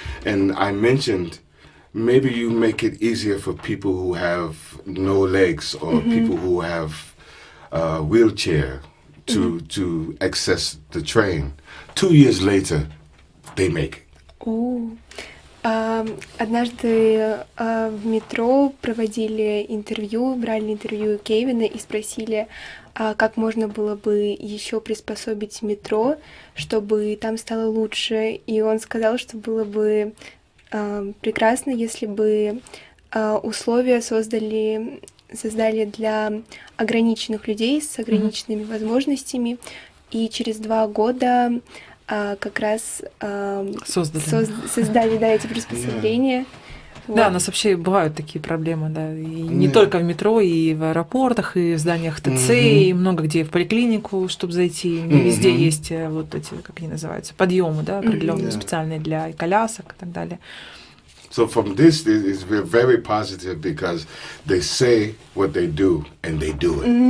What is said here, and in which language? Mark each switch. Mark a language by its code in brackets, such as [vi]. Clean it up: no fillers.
[en] And I mentioned maybe you make it easier for people who have no legs or people who have wheelchair to access the train. 2 years later, they make it. [ru] Однажды в метро проводили интервью, брали интервью Кевина и спросили, как можно было бы еще приспособить метро, чтобы там стало лучше. И он сказал, что было бы прекрасно, если бы условия создали для ограниченных людей с ограниченными возможностями. И через 2 года как раз создали эти приспособления. Да, у нас вообще бывают такие проблемы, да, и не только в метро, и в аэропортах, и в зданиях ТЦ, и много где в поликлинику, чтобы зайти. Не везде есть вот эти, как они называются, подъемы, да, определенные специальные для колясок и так далее. [en] So from this, it's very positive because they say what they do and they do it.